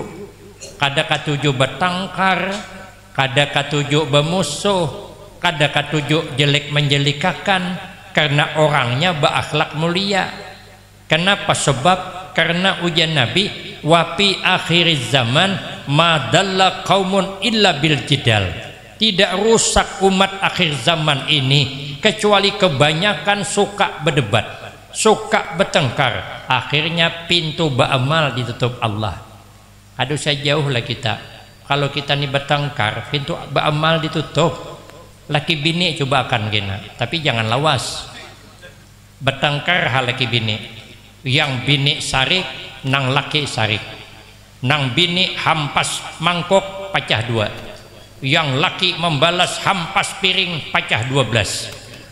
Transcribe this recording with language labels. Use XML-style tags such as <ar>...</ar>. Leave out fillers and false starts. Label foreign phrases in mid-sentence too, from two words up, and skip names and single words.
<bjn>Kada katuju bertengkar, kada katuju bermusuh, kada katuju jelek menjelikakan, karena orangnya berakhlak mulia.</bjn> <id>Kenapa? Sebab karena ujian Nabi,</id> <ar>wa fi akhiriz zaman madalla qaumun illa bil jidal.</ar> <id>Tidak rusak umat akhir zaman ini kecuali kebanyakan suka berdebat, suka bertengkar. Akhirnya pintu beramal ditutup Allah.</id> <bjn>Aduh, saya jauh lah kita.</bjn> <id>Kalau kita nih bertengkar, pintu beramal ditutup.</id> <bjn>Laki bini coba akan gina, tapi jangan lawas. Bertengkar hal laki bini. Yang bini sarik, nang laki sarik. Nang bini hampas mangkok pecah 2. Yang laki membalas hampas piring pecah 12.</bjn>